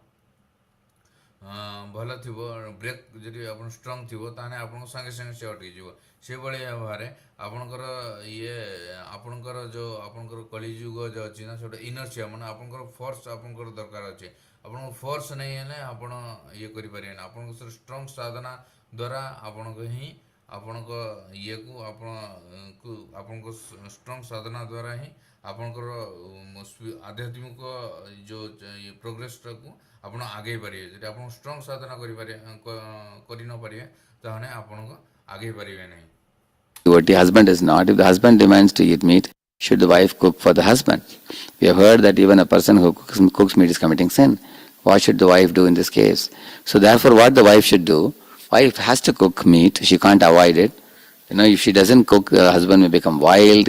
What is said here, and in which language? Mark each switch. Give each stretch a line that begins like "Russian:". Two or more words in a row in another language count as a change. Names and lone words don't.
Odia: ଭଲ ଥିବ ବ୍ରେକ୍ ଯଦି ଆପଣ ଷ୍ଟ୍ରଙ୍ଗ ଥିବ ତାହେଲେ ଆପଣଙ୍କ ସାଙ୍ଗେ ସାଙ୍ଗେ ସେ ଅଟକିଯିବ ସେଭଳି ଭାବରେ ଆପଣଙ୍କର ଇଏ ଆପଣଙ୍କର ଯେଉଁ ଆପଣଙ୍କର କଳିଯୁଗ ଯେଉଁ ଅଛି ନା ସେଇଟା ଇନର୍ସିଆ ମାନେ ଆପଣଙ୍କର ଫୋର୍ସ ଆପଣଙ୍କର ଦରକାର ଅଛି ଆପଣଙ୍କ ଫୋର୍ସ ନେଇ ହେଲେ ଆପଣ ଇଏ କରିପାରିବେନି ଆପଣଙ୍କ ଷ୍ଟ୍ରଙ୍ଗ ସାଧନା ଦ୍ୱାରା ଆପଣଙ୍କ ହିଁ ଆପଣଙ୍କ ଇଏକୁ ଆପଣଙ୍କ ଷ୍ଟ୍ରଙ୍ଗ ସାଧନା ଦ୍ୱାରା ହିଁ ଆପଣଙ୍କର ଆଧ୍ୟାତ୍ମିକ ଯେଉଁ ପ୍ରୋଗ୍ରେସଟାକୁ ଆପଣ ଆଗେଇ ପାରିବେ ଯଦି ଆପଣ ଷ୍ଟ୍ରଙ୍ଗ ସାଧନା କରି ନ ପାରିବେ ତାହେଲେ ଆପଣଙ୍କ ଆଗେଇ ପାରିବେ ନାହିଁ।
English: What the husband is not. If the husband demands to eat meat, should the wife cook for the husband? We have heard that even a person who cooks meat is committing sin. What should the wife do in this case? So therefore, what the wife should do, wife has to cook meat. She can't avoid it. If she doesn't cook, the husband may become wild.